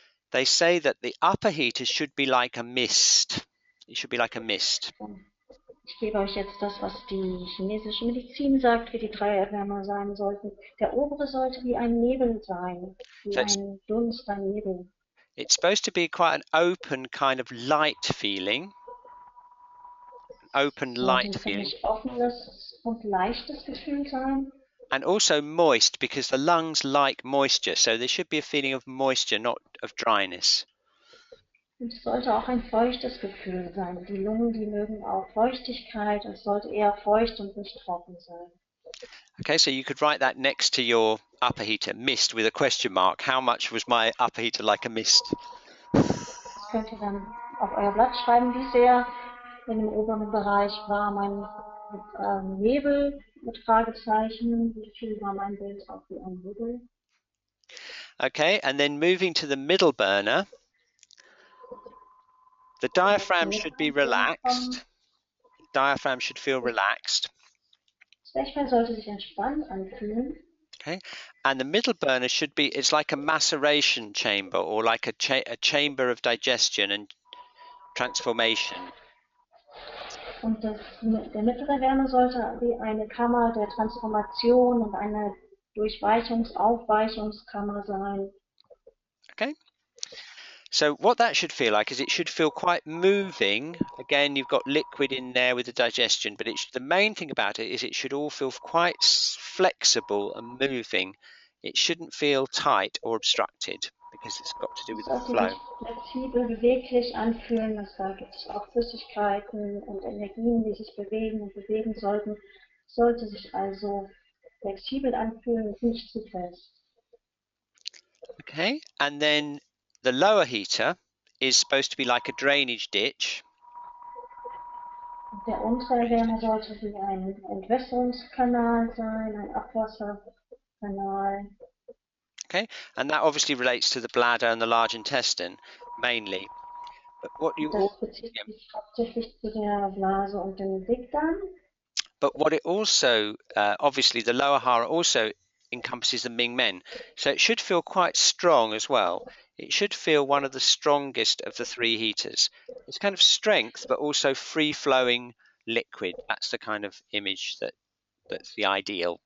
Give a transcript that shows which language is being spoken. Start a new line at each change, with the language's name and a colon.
English: They say that the upper heater should be like a mist. It should be like a mist.
German: Ich gebe euch jetzt das, was die chinesische Medizin sagt, wie die drei Erwärmer sein sollten. Der obere sollte wie ein Nebel sein, wie ein Dunst, ein Nebel.
English: It's supposed to be quite an open kind of light feeling. Open light feeling.
German: Offenes und leichtes Gefühl sein.
English: And also moist, because the lungs like moisture, so there should be a feeling of moisture, not of dryness.
German: Und es sollte auch ein feuchtes Gefühl sein. Die Lungen, die mögen auch Feuchtigkeit. Es sollte eher feucht und nicht trocken sein.
English: Okay, so you could write that next to your upper heater, mist, with a question mark. How much was my upper heater like a mist?
German: Das könnt ihr dann auf euer Blatt schreiben, wie sehr in dem oberen Bereich war mein Nebel mit Fragezeichen, wie viel war mein Bild auch wie ein Nebel.
English: Okay, and then moving to the middle burner, the diaphragm should be relaxed. The diaphragm should feel relaxed.
German: Das Zwerchfell sollte sich entspannt anfühlen.
English: Okay, and the middle burner should be, it's like a maceration chamber or like a chamber of digestion and transformation.
German: Und der mittlere Wärme sollte wie eine Kammer der Transformation und eine Aufweichungskammer sein.
English: Okay. So what that should feel like is it should feel quite moving. Again, you've got liquid in there with the digestion, but the main thing about it is it should all feel quite flexible and moving. It shouldn't feel tight or obstructed because it's got to do with the flow.
German: Flexibel, beweglich anfühlen, da gibt es auch Flüssigkeiten und Energien, die sich bewegen und bewegen sollten. sollte sich also flexibel anfühlen und nicht zu fest.
English: Okay, and then the lower heater is supposed to be like a drainage ditch.
German: Der untere Wärmer sollte wie ein Entwässerungskanal sein, ein Abwasserkanal.
English: Okay, and that obviously relates to the bladder and the large intestine mainly. But what you
German: Das bezieht sich hauptsächlich zu der Blase und dem Dickdarm.
English: But what it also, obviously the lower hara also encompasses the Ming Men. So it should feel quite strong as well. It should feel one of the strongest of the three heaters. It's kind of strength, but also free-flowing liquid. That's the kind of image that's the ideal.